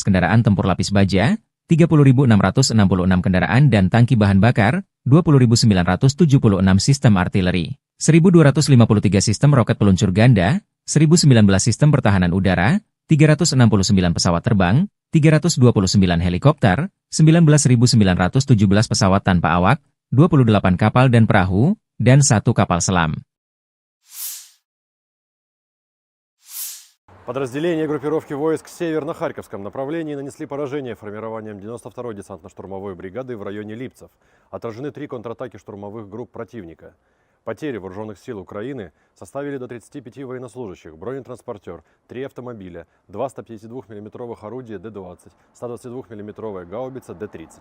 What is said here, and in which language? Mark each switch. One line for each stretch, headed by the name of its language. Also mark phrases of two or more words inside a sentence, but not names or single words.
Indonesian: kendaraan tempur lapis baja, 30.666 kendaraan dan tangki bahan bakar, 20.976 sistem artileri, 1.253 sistem roket peluncur ganda, 1.019 sistem pertahanan udara, 369 pesawat terbang, 329 helikopter, 19.917 pesawat tanpa awak, 28 kapal dan perahu, dan 1 kapal selam.
Russian: Подразделения группировки войск «Север» на Харьковском направлении нанесли поражение формированием 92-й десантно-штурмовой бригады в районе Липцев. Отражены 3 контратаки штурмовых групп противника. Потери вооруженных сил Украины составили до 35 военнослужащих, бронетранспортер, 3 автомобиля, 2 152 мм орудия Д-20, 122 мм гаубица Д-30.